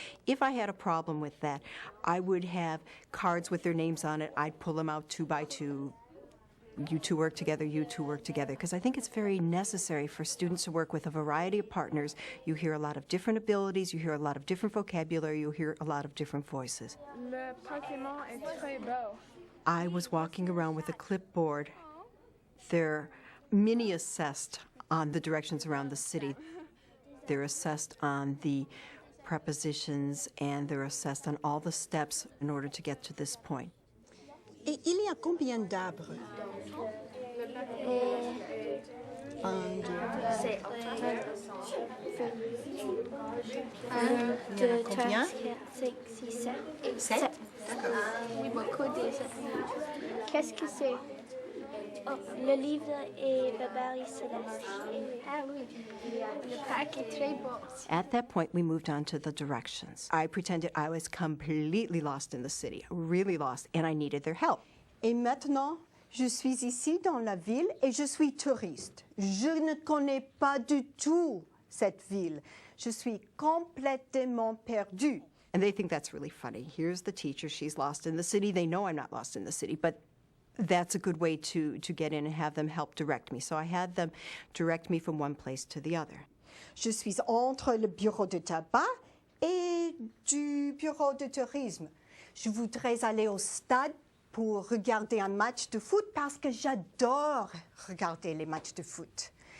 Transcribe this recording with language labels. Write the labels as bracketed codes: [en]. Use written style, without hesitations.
[en] If I had a problem with that, I would have cards with their names on it. I'd pull them out 2 by 2. You two work together, you two work together. Because I think it's very necessary for students to work with a variety of partners. You hear a lot of different abilities, you hear a lot of different vocabulary, you hear a lot of different voices. [fr] Le bâtiment est très beau. [en] I was walking around with a clipboard. They're mini-assessed on the directions around the city. They're assessed on the prepositions, and they're assessed on all the steps in order to get to this point. [fr] Et il y a combien d'arbres? C'est 1, 2, 3, 4, 5, 6, 7. 7. Oui, beaucoup déjà. Qu'est-ce que c'est? Oh, le livre est Barbarie Céleste. Ah oui, le parc est très beau. [en] At that point, we moved on to the directions. I pretended I was completely lost in the city, really lost, and I needed their help. [fr] Et maintenant, je suis ici dans la ville et je suis touriste. Je ne connais pas du tout cette ville. Je suis complètement perdue. [en] And they think that's really funny. Here's the teacher, she's lost in the city. They know I'm not lost in the city, but that's a good way to get in and have them help direct me. So I had them direct me from one place to the other. [fr] Je suis entre le bureau de tabac et du bureau de tourisme. Je voudrais aller au stade pour regarder un match de foot parce que j'adore regarder les matchs de foot.